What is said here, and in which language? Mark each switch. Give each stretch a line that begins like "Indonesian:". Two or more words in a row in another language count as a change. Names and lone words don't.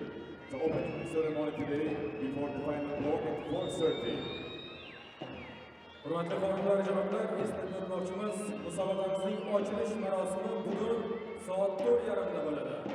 English: So opening ceremony today before the final block at 4:30.
Uzbek: Hurmatli xonimlar, janoblar, eslatib o'tmoqchimiz, musobaqamizning ochilish marosimi bugun soat 4:30 da bo'ladi.